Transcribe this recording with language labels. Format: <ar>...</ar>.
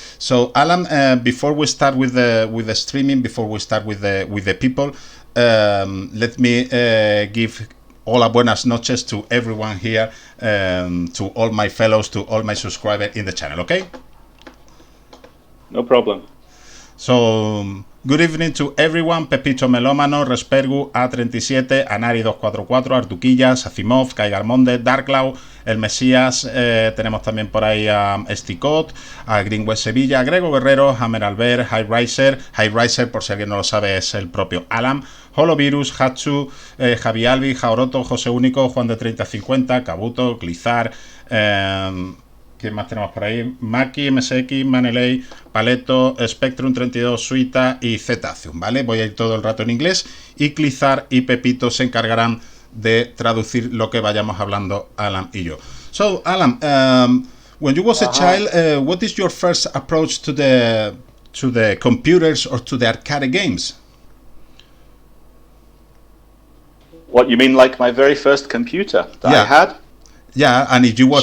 <en>So Allan, before we start with the streaming, before we start with the people, let me give</en> <es>hola, buenas noches</es> <en>to everyone here, to all my fellows, to all my subscribers in the channel, okay? No problem. So, good evening to everyone.</en> <es>Pepito Melómano, Respergu, A37, Anari244, Artuquillas, Asimov, Caigarmonde, Darklau, El Mesías, tenemos también por ahí a Esticot, a Greenway Sevilla, Grego Guerrero, Hammer Albert, Highriser, por si alguien no lo sabe, es el propio Allan, Holovirus, Hatsu, Javi Albi, Jaoroto, José Único, Juan de 3050, Kabuto, Klyzard, ¿quién más tenemos por ahí? Maki, MSX, Maneley, Paleto, Spectrum 32, Suita y Cetaceum, ¿vale? Voy a ir todo el rato en inglés y Klyzard y Pepito se encargarán de traducir lo que vayamos hablando Allan y yo.</es> <en>So, Allan, when you was a child, what is your first approach to the computers or to the arcade games? What, you mean like my very first computer that I had? Yeah, and if you was</en>